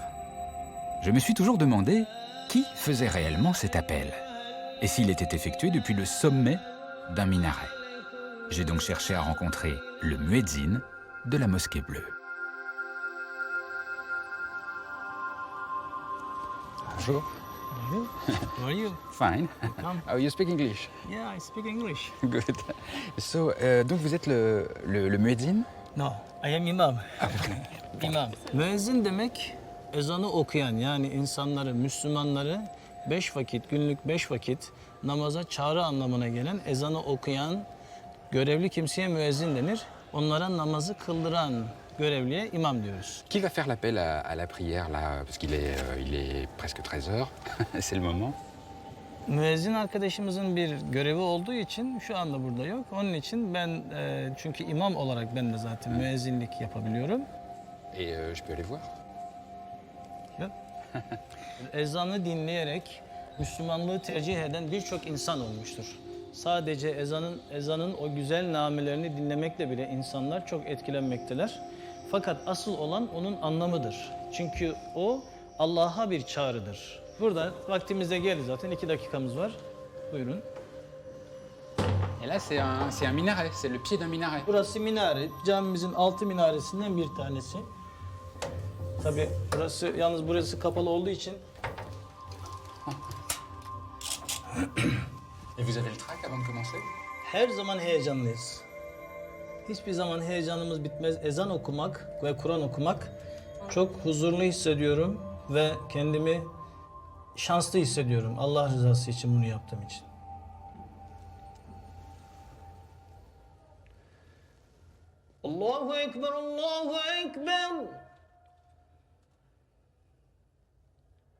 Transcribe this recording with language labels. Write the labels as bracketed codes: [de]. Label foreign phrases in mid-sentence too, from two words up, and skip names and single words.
[fr] Je me suis toujours demandé qui faisait réellement cet appel et s'il était effectué depuis le sommet d'un minaret. J'ai donc cherché à rencontrer le muezzin de la mosquée bleue. Bonjour. [en] How are you? Fine. Oh, you speak English? Yeah, I speak English. Good. So, [fr] donc vous êtes le muezzin? [en] No, I am imam. [tr] İmam. Müezzin demek ezanı okuyan, yani insanları, Müslümanları 5 vakit, günlük 5 vakit namaza çağrı anlamına gelen ezanı okuyan görevli kimseye müezzin denir. Onlara namazı kıldıran görevliye imam diyoruz. [fr] Qui va faire l'appel à la prière là? Parce qu'il est presque 13 heures. C'est le moment. [tr] Müezzin arkadaşımızın bir görevi olduğu için şu anda burada yok. Onun için ben çünkü imam olarak ben de zaten müezzinlik yapabiliyorum. [fr] Et je peux aller voir? [tr] Ezanı dinleyerek Müslümanlığı tercih eden birçok insan olmuştur. Sadece ezanın o güzel namelerini dinlemekle bile insanlar çok etkilenmekteler. Fakat asıl olan onun anlamıdır. Çünkü o Allah'a bir çağrıdır. Burada vaktimize geldi zaten. 2 dakikamız var. Buyurun. [fr] Et là, c'est un minaret, c'est le pied d'un minaret. [tr] Burası minare. Camimizin 6 minaresinden bir tanesi. Tabii burası kapalı olduğu için. [fr] Et vous avez le trac avant de commencer? [tr] Her zaman heyecanlıyız. Hiçbir zaman heyecanımız bitmez. Ezan okumak ve Kur'an okumak çok huzurlu hissediyorum ve kendimi şanslı hissediyorum. Allah rızası için bunu yaptığım için. [ar] الله أكبر، الله أكبر.